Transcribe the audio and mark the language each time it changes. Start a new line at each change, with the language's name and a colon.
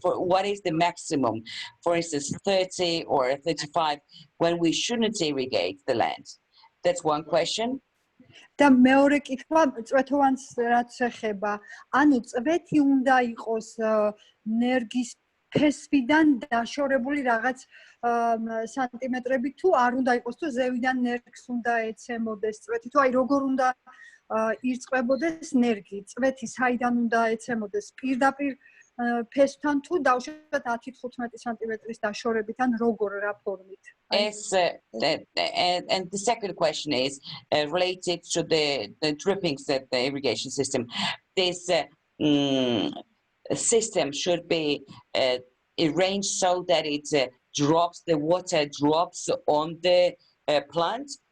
English: What is the maximum, for instance, 30 or 35, when we shouldn't irrigate the land? That's one question.
Georgian: და მეორე კითხვა წვეთოვანს რაც ეხება, ანუ წვეთი უნდა იყოს ნერგის ფესვიდან დაშორებული რაღაც სანტიმეტრები თუ არ უნდა იყოს, თუ ზევიდან ნერგს უნდა ეცემოდეს წვეთი, თუ აი როგორ უნდა ირწყვებოდეს ნერგი, წვეთი საიდან უნდა ეცემოდეს, პირდაპირ ფესვთან თუ დავუშვათ 10-15 სანტიმეტრის დაშორებით ან როგორ რა ფორმით?
English: And the second question is related to the drippings that the irrigation system. This system should be arranged so that it drops, the water drops on the plant,